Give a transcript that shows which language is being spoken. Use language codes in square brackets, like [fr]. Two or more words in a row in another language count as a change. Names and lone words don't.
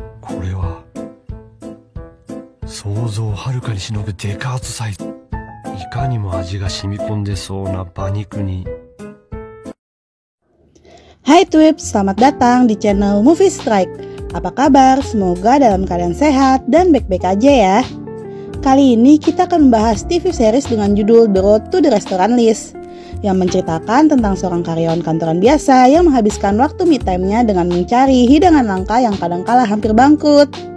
[ja] これは想像をはるかにしのぐデカートサイズ。いかにも味が染み込んでそうな馬肉に。 [id] Hai Twips, selamat datang di channel Movie Strike. Apa kabar? Semoga dalam keadaan sehat dan baik-baik aja ya. Kali ini kita akan membahas [en] TV series [id] dengan judul The Road to the Restaurant List, yang menceritakan tentang seorang karyawan kantoran biasa yang menghabiskan waktu [en] me time- [id] nya dengan mencari hidangan langka yang kadangkala hampir bangkrut.